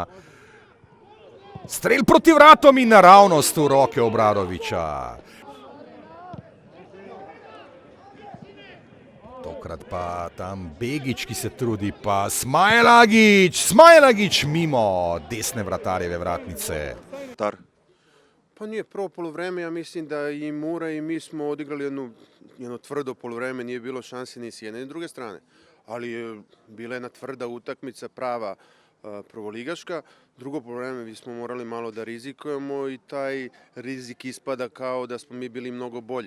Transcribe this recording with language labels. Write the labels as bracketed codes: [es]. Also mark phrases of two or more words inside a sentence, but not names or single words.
[sl] Strel proti vratom in naravnost v roke Obradovića. Tokrat pa tam Begić, ki se trudi, pa Smajlagić mimo desne vratarjeve vratnice. [sr] Pa nije prvo poluvreme, ja mislim da i Mura i mi smo odigrali jedno tvrdo poluvreme, nije bilo šanse ni s jedne ni druge strane. Ali je bila jedna tvrda utakmica, prava prvoligaška. Drugo poluvreme mi smo morali malo da rizikujemo i taj rizik ispada kao da smo mi bili mnogo bolji.